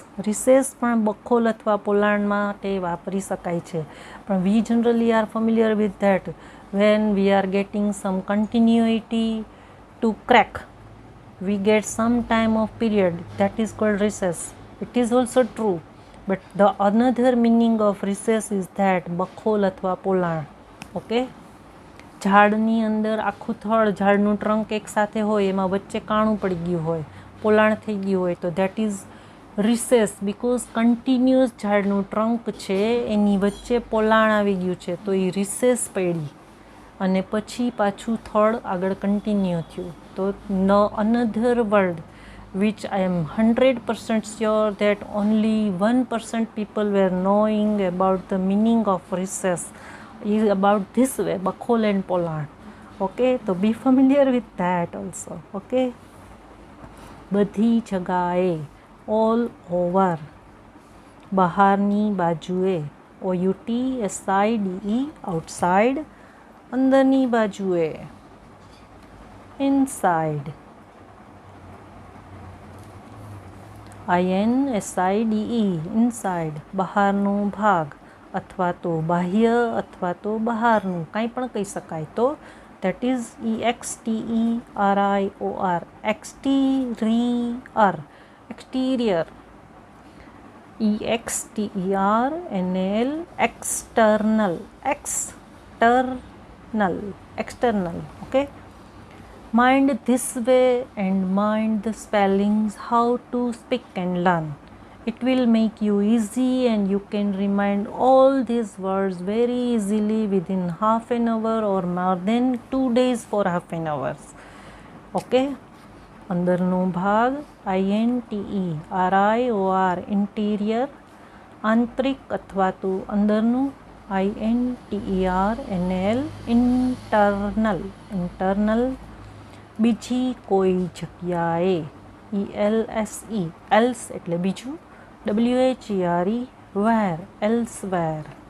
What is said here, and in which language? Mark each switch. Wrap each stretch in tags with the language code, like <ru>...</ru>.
<gu>Recess પણ બખોલ અથવા પોલાણ માટે વાપરી શકાય છે, પણ</gu> <en>We generally are familiar with that when we are getting some continuity to crack, we get some time of period, that is called recess. It is also true, but the another meaning of recess is that</en> <gu>બખોલ અથવા પોલાણ. Okay, ઝાડની અંદર આખું થડ, ઝાડનું ટ્રંક એક સાથે હોય, એમાં વચ્ચે કાણું પડી ગયું હોય, પોલાણ થઈ ગયું હોય, તો</gu> <en>that is recess, because</en> <gu>continuous ઝાડનું ટ્રંક છે એની વચ્ચે પોલાણ આવી ગયું છે, તો એ રિસેસ પડી અને પછી પાછું થડ આગળ કન્ટિન્યુ થયું.</gu> <en>તો another word which I am 100% sure that only 1% people were knowing about the meaning of recess is about this way, બખોલ and પોલાણ. Okay, so be familiar with that also. Okay,</en> <gu>બધી જગાએ,</gu> <en>all over.</en> <gu>બહારની બાજુએ, OUTSIDE outside. અંદરની બાજુએ, inside. INSIDE inside, બહારનો ભાગ, અથવા તો બાહ્ય અથવા તો બહારનું, કંઈ પણ કહી શકાય.</gu> <en>તો that is EXTERIOR exterior, exterior. EXTERNAL external, external, external. Okay, mind this way and mind the spellings, how to speak and learn. It will make you easy and you can remind all these words very easily within half an hour or more than 2 days for half an hour.</en> <gu>Okay, અંદરનો ભાગ INTERIOR interior, આંતરિક અથવા તો અંદરનું INTERNAL internal, internal. બીજી કોઈ જગ્યાએ, ELSE, else એટલે બીજું, WHERE, વેર, એલ્સવેર.</gu>